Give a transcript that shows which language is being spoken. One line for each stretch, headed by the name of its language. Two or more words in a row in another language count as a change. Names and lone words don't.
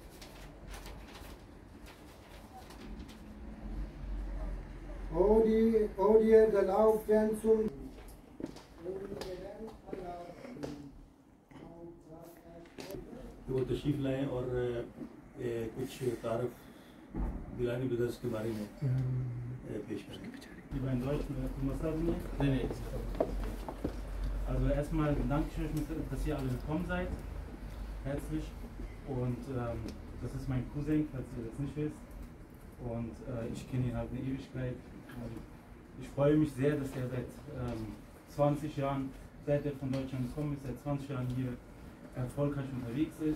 Hindi: Odia Galau Pensum वो तशरीफ़ लाएँ और कुछ तारफ़ गिलानी ब्रदर्स के बारे में पेश करें।
German: Also erstmal Dankeschön, dass ihr alle gekommen seid. Herzlich. Und das ist mein Cousin, falls ihr das nicht wisst. Und ich kenne ihn halt eine Ewigkeit. Und ich freue mich sehr, dass er seit 20 Jahren, seit er von Deutschland gekommen ist, seit 20 Jahren hier erfolgreich unterwegs ist.